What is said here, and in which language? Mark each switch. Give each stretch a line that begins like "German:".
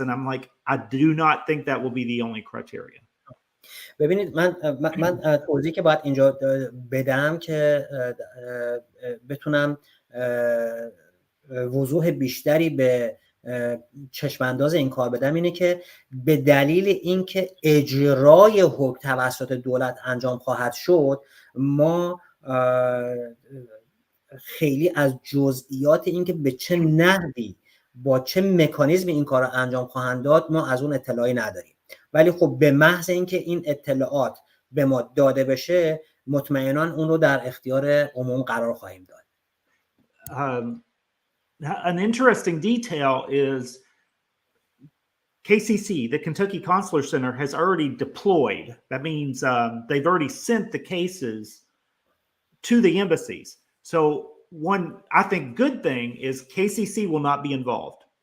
English: And I'm like, I do not think that will be the only criteria.
Persian: ببینید من توضیحی که باید اینجا بدم که بتونم وضوح بیشتری به چشمانداز این کار بدم اینه که به دلیل اینکه اجرای حکم توسط دولت انجام خواهد شد، ما خیلی از جزئیات اینکه به چه نحوی با چه مکانیزمی این کار رو انجام خواهند داد ما از اون اطلاعی نداریم. ولی خب به محض اینکه این اطلاعات به ما داده بشه مطمئناً اون رو در اختیار عموم قرار خواهیم داد.
English: An interesting detail is KCC, the Kentucky Consular Center, has already deployed. That means they've already sent the cases to the embassies. So one, I think, good thing is KCC will not be involved.